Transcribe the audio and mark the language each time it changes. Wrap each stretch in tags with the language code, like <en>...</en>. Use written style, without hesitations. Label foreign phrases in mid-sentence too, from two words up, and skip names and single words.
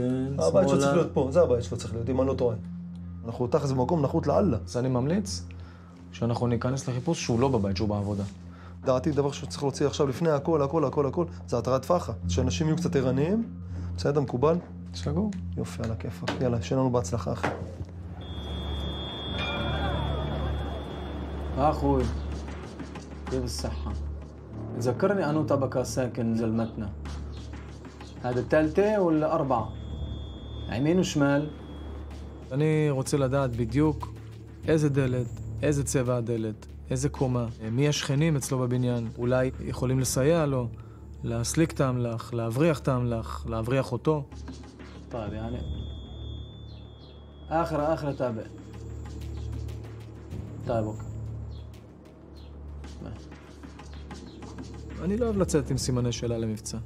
<he>הבית שלו צריך להיות פה, זה הבית שלו צריך להיות, אם אני לא טועה. אנחנו תחת במקום נחות לאללה. אז אני ממליץ שאנחנו ניכנס לחיפוש שהוא לא בבית, שהוא בעבודה. דעתי, דבר שצריך להוציא עכשיו לפני הכל, זה התרת פחד. שאנשים יהיו קצת ערניים, בסדר, מקובל? סגור. יופי, על הכיפק. יאללה, שיהיה לנו בהצלחה, אחי.</he> <ar>أخوي كيف الصحة؟ ذكرني أنو طبقة ساكن زلمتنا هذا الثالثة ولا أربعة؟ يمين وشمال؟</ar> <he>אני רוצה לדעת בדיוק איזה דלת, איזה צבע הדלת, איזה קומה, מי השכנים אצלו בבניין, אולי יכולים לסייע לו, להסליק את האמל"ח, להבריח את האמל"ח, להבריח אותו.</he> <ar>طيب يعني آخر تابع. طيب אוקיי.</ar> <he>אני לא אוהב לצאת עם סימני שאלה למבצע.</he>